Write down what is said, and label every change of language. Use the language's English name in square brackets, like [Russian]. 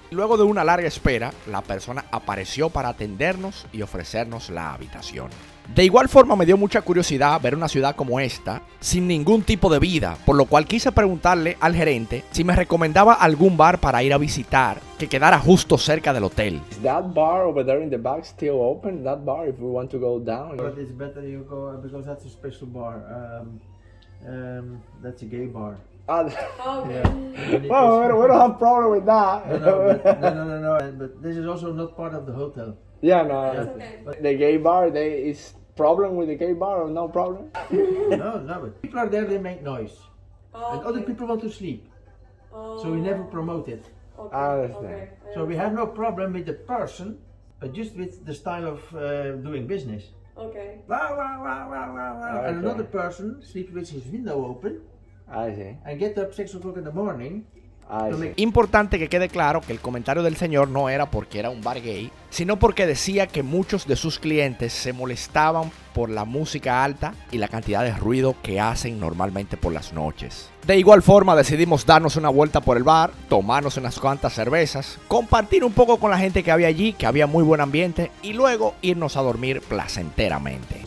[Spanish] Luego de una larga espera, la persona apareció para atendernos y ofrecernos la habitación. De igual forma me dio mucha curiosidad ver una ciudad como esta, sin ningún tipo de vida, por lo cual quise preguntarle al gerente si me recomendaba algún bar para ir a visitar que quedara justo cerca del hotel. [English] Is that bar over there in the back still open? That bar, if we want to go down. But it's better you go because that's a special bar. That's a gay bar. Okay. Yeah. Well, we don't have problem with that. No. But this is also not part of the hotel. Yeah, no. Yeah. Okay. But The gay bar, is problem with the gay bar or no problem? no, but people are there. They make noise, and other people want to sleep. So we never promote it. Okay, I understand. okay. So we have no problem with the person, but just with the style of doing business. Okay. Wah, wah, wah, wah, wah, wah. And Okay. another person sleeps with his window open I see. and get up 6 o'clock in the morning. I to make [Spanish] Importante que quede claro que el comentario del señor no era porque era un bar gay, sino porque decía que muchos de sus clientes se molestaban por la música alta y la cantidad de ruido que hacen normalmente por las noches. De igual forma decidimos darnos una vuelta por el bar, tomarnos unas cuantas cervezas, compartir un poco con la gente que había allí, que había muy buen ambiente, y luego irnos a dormir placenteramente.